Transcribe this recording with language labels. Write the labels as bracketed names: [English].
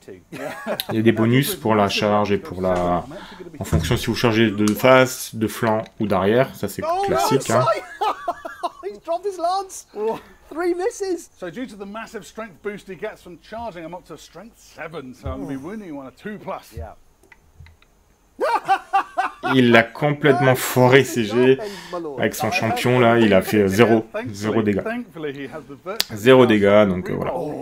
[French] Il y a des bonus pour la charge et pour la... En fonction si vous chargez de face, de flanc ou d'arrière, ça c'est classique. Hein. [English] He's dropped his lance. 3 misses. So due to the massive strength boost he gets from charging, I'm up to strength 7, so I'm going to be winning on a 2+. Yeah. [French] Il a complètement foiré ses jets avec son champion là, il a fait 0 dégâts. 0 dégâts, donc voilà.